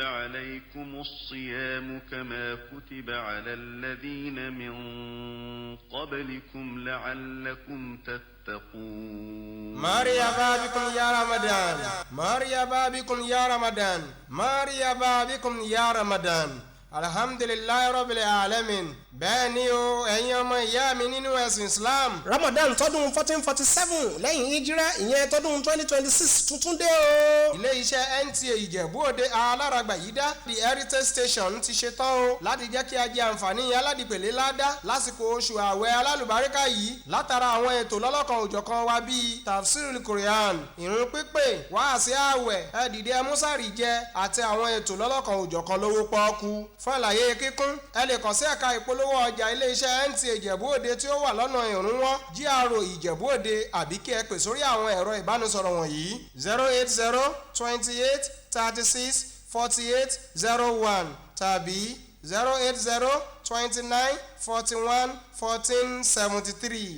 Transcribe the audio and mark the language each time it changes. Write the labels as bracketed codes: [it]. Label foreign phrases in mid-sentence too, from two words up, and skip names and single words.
[ar] عليكم الصيام كما كتب على الذين من قبلكم لعلكم تتقون مرحبا بكم يا رمضان مرحبا بكم يا رمضان مرحبا بكم يا رمضان الحمد لله رب العالمين. [yo] bẹ́ẹ̀ ni o ẹ̀yin ọmọ ìyá mi nínú ẹ̀sìn islam. ramadan tọdún 1447 lẹ́yìn hijira ìyẹn tọdún 2026 tuntun dé o. ilé iṣẹ́ Nta Ijebu Ode aláràgbà yìí dá the heritage station ti ṣe tán o láti jẹ́ kí a jẹ àǹfààní aládìpẹ̀lẹ̀ ládá lásìkò oṣù ààwẹ̀ alálùbáríkà yìí látara àwọn ètò lọ́lọ́kan òjọ̀kan wa bíi [ar] تفسير القرآن [yo] ìrun pípé wáàsí ààwẹ̀ ẹ̀dìdẹ mùsàrì jẹ àti àwọn ètò lọ́lọ́kan òjọ̀kan lówó pọ́ọ́kú. fún àlàyé kíkún ẹ lè kàn sí ẹ̀ka ìpolówó ọjà iléeṣẹ́ Nta Ijebu Ode tí ó wà lọ́nà ìrúnwọ́ GRA Ìjẹ̀bú Òde àbí kí ẹ pè sórí àwọn ẹ̀rọ ìbánisọ̀rọ̀ wọ̀nyí 080 28 36 48 01 tàbí 080 29 41 14 73.